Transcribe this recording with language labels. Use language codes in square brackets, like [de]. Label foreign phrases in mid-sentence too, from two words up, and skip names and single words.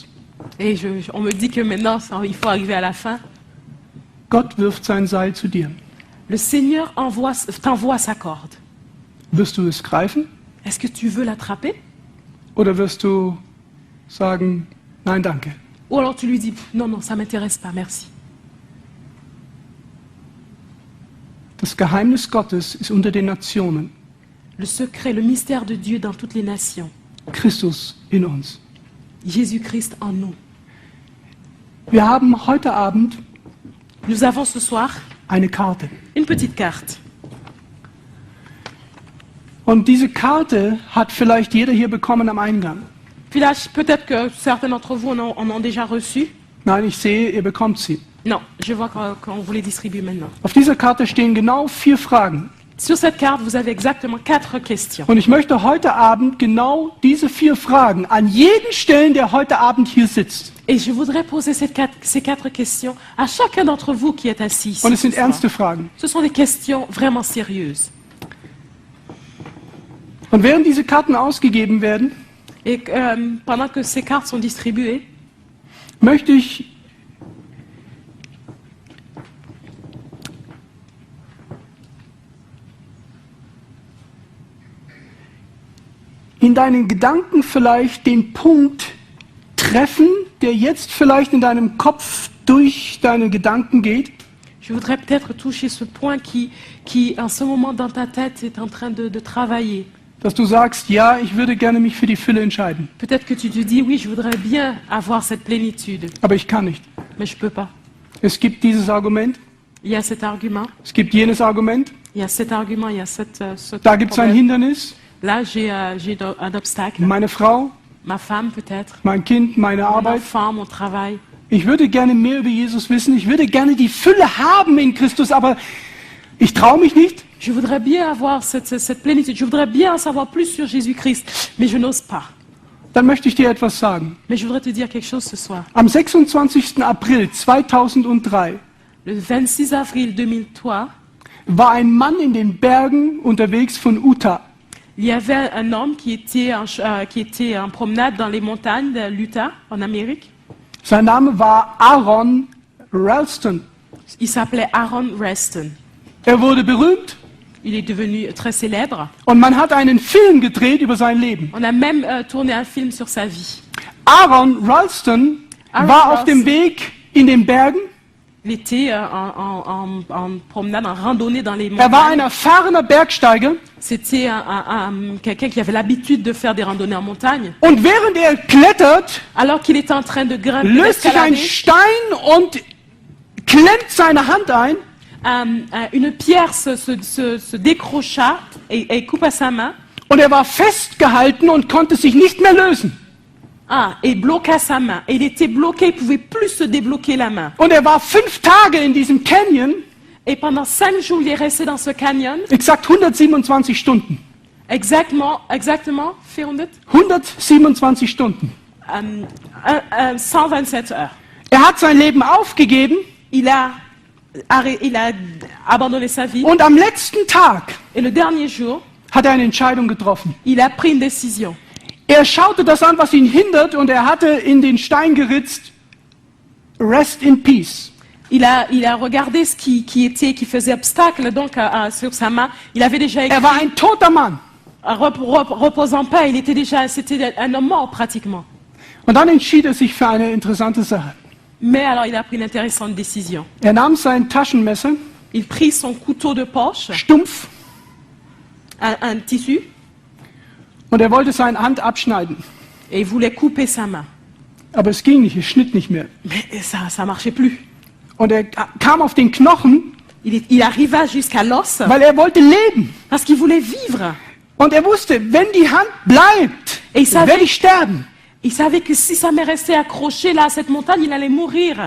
[fr] et on me dit que maintenant, il faut arriver à la fin. [de] Gott wirft sein Seil zu dir. [fr] Le Seigneur t'envoie sa corde. [de] Wirst du es greifen [fr] Est-ce que tu veux l'attraper? [de] oder wirst du sagen, nein, danke? [fr] Ou alors tu lui dis, non, non, ça ne m'intéresse pas, merci. [de] Das Geheimnis Gottes ist unter den Nationen. [fr] Le secret, le mystère de Dieu dans toutes les nations. [de] Christus in uns. [fr] Jésus-Christ en nous. [de] Wir haben heute Abend [fr] Nous avons ce soir [de] eine Karte. [fr] une petite carte. [de] Und diese Karte hat vielleicht jeder hier bekommen am Eingang. [fr] Peut-être que certains d'entre vous en ont déjà reçu. [de] Nein, ich sehe, ihr bekommt sie. [fr] Non, je vois qu'on vous les distribue maintenant. [de] Auf dieser Karte stehen genau 4 Fragen. [fr] Sur cette carte, vous avez exactement 4 questions. [de] Und ich möchte heute Abend genau diese 4 Fragen an jeden stellen, der heute Abend hier sitzt. [fr] Et je voudrais poser ces 4 questions à chacun d'entre vous qui est assis ici. [de] Und es sind [fr] ce soir. [de] ernste Fragen. [fr] Ce sont des questions vraiment sérieuses. [de] Und während diese Karten ausgegeben werden, [fr] Et pendant que ces cartes sont distribuées, [de] möchte ich in deinen Gedanken vielleicht den Punkt treffen, der jetzt vielleicht in deinem Kopf durch deine Gedanken geht. [fr] je voudrais peut-être toucher ce point qui, en ce moment dans ta tête, est en train de travailler. [de] Dass du sagst, ja, ich würde gerne mich für die Fülle entscheiden, [fr] Peut-être que tu te dis, oui, je voudrais bien avoir cette plénitude, [de] aber ich kann nicht. [fr] mais je ne peux pas. [de] Es gibt dieses Argument, [fr] Il y a cet argument, [de] es gibt jenes Argument, [fr] il y a cet argument, il y a ce [de] da gibt es ein [fr] problème. [de] Hindernis, [fr] Là, j'ai un obstacle. [de] meine Frau, [fr] Ma femme, peut-être. [de] mein Kind, meine [fr] Mon [de] Arbeit. [fr] enfant, mon travail. [de] Ich würde gerne mehr über Jesus wissen, ich würde gerne die Fülle haben in Christus, aber ich traue mich nicht. [fr] Je voudrais bien avoir cette plénitude. Je voudrais bien en savoir plus sur Jésus-Christ, mais je n'ose pas. [de] Dann möchte ich dir etwas sagen. [fr] Mais je voudrais te dire quelque chose ce soir. [de] Am 26. April 2003 [fr] Le 26 avril 2003, [de] war ein Mann in den Bergen unterwegs von Utah. [fr] il y avait un homme qui était en promenade dans les montagnes de l'Utah, en Amérique. [de] Sein Name war Aaron Ralston. [fr] Il s'appelait Aaron Reston. [de] Er wurde berühmt [fr] Il est devenu très célèbre. [de] und man hat einen Film gedreht über sein Leben. [fr] On a même tourné un film sur sa vie. [de] Aaron Ralston [fr] Aaron [de] war auf dem [fr] Ralston. [de] Weg in den Bergen. [fr] Il était en promenade, en randonnée dans les [de] Er war ein [fr] montagnes. [de] erfahrener Bergsteiger [fr] C'était quelqu'un qui avait l'habitude de faire des randonnées en montagne. [de] und während er klettert, [fr] Alors qu'il était en train de grimper, [de] löst sich ein [fr] d'escalader, [de] Stein und klemmt seine Hand ein [fr] une pierre se décrocha et coupa sa main. [de] und er war festgehalten und konnte sich nicht mehr lösen. [fr] Et bloqua sa main. Et il était bloqué, il ne pouvait plus se débloquer la main. [de] Und er war 5 Tage in diesem Canyon, [fr] Et pendant 5 jours, il est resté dans ce canyon, [de] exakt 127 Stunden. [fr] exactement, [de] 127 Stunden. [fr] 127 heures. [de] Er hat sein Leben aufgegeben [fr] Il a abandonné sa vie. [de] und am letzten Tag [fr] Et le dernier jour, [de] hat er eine Entscheidung getroffen. [fr] il a pris une décision. [de] Er schaute das an, was ihn hindert, und er hatte in den Stein geritzt, [en] Rest in Peace. [fr] Il a regardé ce qui faisait obstacle donc sur sa main. Il avait déjà écrit, [de] Er war ein toter Mann. [fr] reposant pas, c'était un homme mort pratiquement. [de] Und dann entschied er sich für eine interessante Sache. [fr] Mais alors il a pris une intéressante décision. [de] Er nahm sein Taschenmesser, [fr] Il prit son couteau de poche, [de] stumpf, [fr] un tissu, [de] und er wollte seine Hand abschneiden. [fr] et il voulait couper sa main. [de] Aber es ging nicht, es schnitt nicht mehr. [fr] Mais ça marchait plus. [de] Und er kam auf den Knochen, [fr] Il arriva jusqu'à l'os [de] weil er wollte leben. [fr] parce qu'il voulait vivre. [de] Und er wusste, wenn die Hand bleibt, [fr] Et il savait, [de] werde ich sterben. [fr] il savait que si sa main restait accrochée là à cette montagne, il allait mourir.